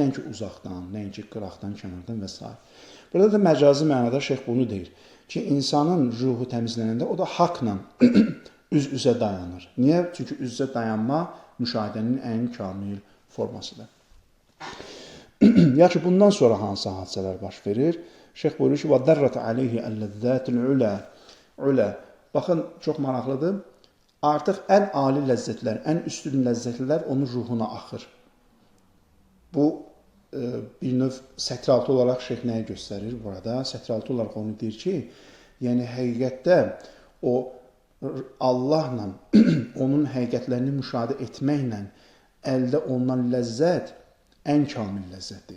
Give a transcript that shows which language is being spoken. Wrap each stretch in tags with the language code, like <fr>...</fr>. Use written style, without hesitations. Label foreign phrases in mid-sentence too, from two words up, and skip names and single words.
<az>Nəinki uzaqdan, nəinki qıraqdan, kənardan və s. Burada da məcazi mənada şeyx bunu deyir ki, insanın ruhu təmizlənəndə o da haqla üz-üzə dayanır. Niyə? Çünki üz-üzə dayanma müşahidənin ən kamil formasıdır. Yaxşı, bundan sonra hansı hadisələr baş verir? Şeyx buyurur ki,</az> <ar>وَدَرَّتْ عَلَيْهِ أَلَّذَّاتِ الْعُلَى.</ar> <az>Baxın, çox maraqlıdır. Artıq ən ali ləzzətlər, ən üstün ləzzətlər onun ruhuna axır. Bu, bir növ sətraltı olaraq şeyx nəyə göstərir burada? Sətraltı olaraq onu deyir ki, yəni həqiqətdə o Allahla onun həqiqətlərini müşahidə etməklə əldə olunan ləzzət ən kamil ləzzətdir.</az>